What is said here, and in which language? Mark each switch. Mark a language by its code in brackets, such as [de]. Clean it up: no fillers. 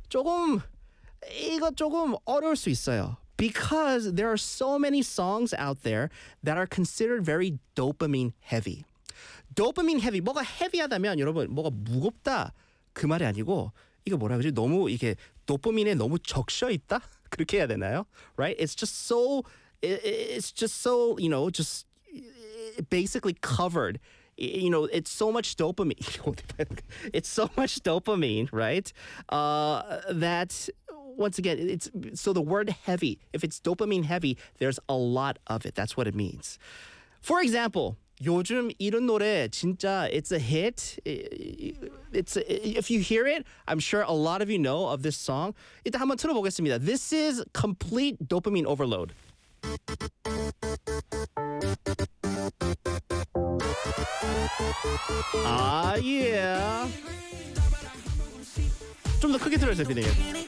[ko] 조금, 이거 조금 어려울 수 있어요. [en] Because there are so many songs out there that are considered very dopamine heavy. Dopamine heavy, [ko] 뭐가 heavy하다면 여러분, 뭐가 무겁다 그 말이 아니고 이거 뭐라 그러지? 너무 이게 도파민에 너무 적셔 있다? 그렇게 해야 되나요? Right? [en] It's just so, you know, just basically covered. You know, it's so much dopamine. It's so much dopamine, right? That once again, it's so the word heavy, if it's dopamine heavy, there's a lot of it. That's what it means. For example, [ko] 요즘 이런 노래 진짜 [en] it's a hit. It's if you hear it, I'm sure a lot of you know of this song. [ko] 일단 한번 틀어보겠습니다. [en] This is complete dopamine overload. Thank you. [ko] 아, 예. 좀더 크게 들어주세요, 피디님.